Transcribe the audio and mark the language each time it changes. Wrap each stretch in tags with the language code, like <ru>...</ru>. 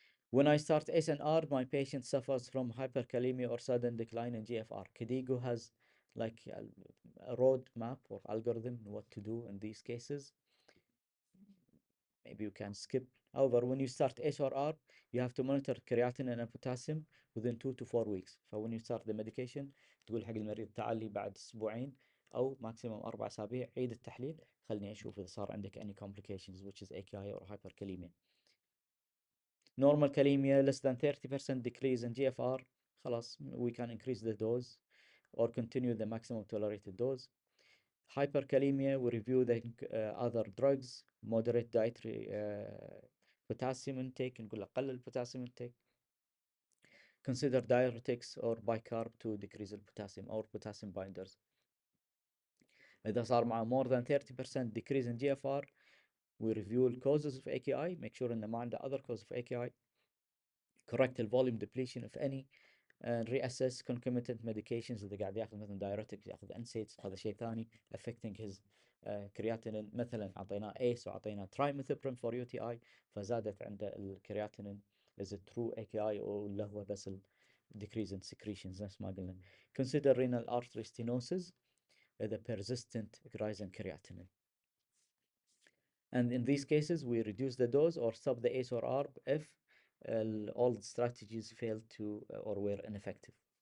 <en>When I start SNR, my patient suffers from hyperkalemia or sudden decline in GFR. KDIGO has like a road map or algorithm what to do in these cases. Maybe you can skip. However, when you start SRR, you have to monitor creatinine and potassium within 2 to 4 weeks.</en> <ar>ف</ar> <en>when you start the medication</en> <ar>تقول حق المريض تعال لي بعد أسبوعين أو maximum 4 أسابيع عيد التحليل خلني أشوف إذا صار عندك</ar> <en>any complications which is AKI or hyperkalemia. Normal kalemia less than 30% decrease in GFR,</en> <ar>خلاص</ar> <en>we can increase the dose or continue the maximum tolerated dose. Hyperkalemia, we review the other drugs, moderate dietary potassium intake,</en> <ar>نقول له قلل</ar> <en>potassium intake. Consider diuretics or bicarb to decrease the potassium or potassium binders.</en> <ar>إذا صار مع</ar> <en>more than 30% decrease in GFR, we review the causes of AKI, make sure</en> <ar>إنه ما عنده</ar> <en>other cause of AKI, correct the volume depletion if any, and reassess concomitant medications.</en> <ar>إذا قاعد ياخذ مثلا diuretics ياخذ NSAIDs هذا شيء ثاني</ar> <en>affecting his creatinine.</en> <ar>مثلا أعطيناه ACE وأعطيناه trimethoprim for UTI فزادت عنده الكرياتينين.</ar> <en>is it true</en> <ar>AKI أو ولا هو بس</ar> <en>decrease in secretions</en> <ar>نفس ما قلنا.</ar> <en>Consider renal artery stenosis إذا persistent rise in creatinine. And in these cases, we reduce the dose or stop the ACE or ARB if all the strategies failed to or were ineffective.</en>